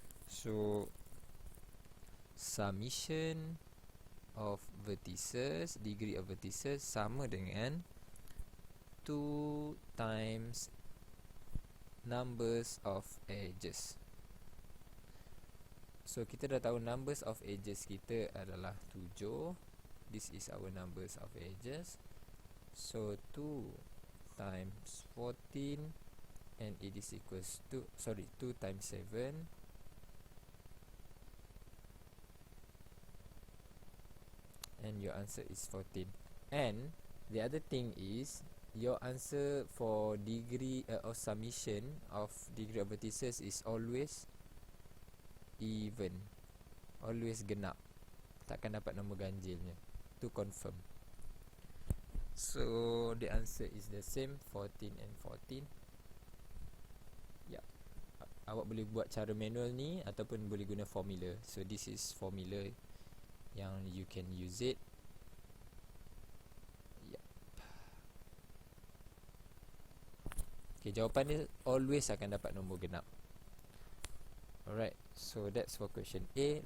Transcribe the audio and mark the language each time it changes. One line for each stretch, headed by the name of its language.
English: So summation of vertices, degree of vertices,
Malay: sama dengan
English: 2 times numbers of edges.
Malay: So kita dah tahu
English: numbers of edges
Malay: kita adalah 7.
English: This is our numbers of edges. So 2 times 14, and it is equals to 2 times 7, and your answer is 14. And the other thing is, your answer for degree or summation of degree of vertices is always even,
Malay: always genap, takkan dapat nombor ganjilnya.
English: To confirm. So the answer is the same, 14 and 14.
Malay: Ya, awak boleh buat cara manual ni ataupun boleh guna formula.
English: So this is formula
Malay: yang
English: you can use it. Yep. Okay,
Malay: jawapan dia
English: always
Malay: akan dapat nombor genap.
English: Alright, so that's for question A.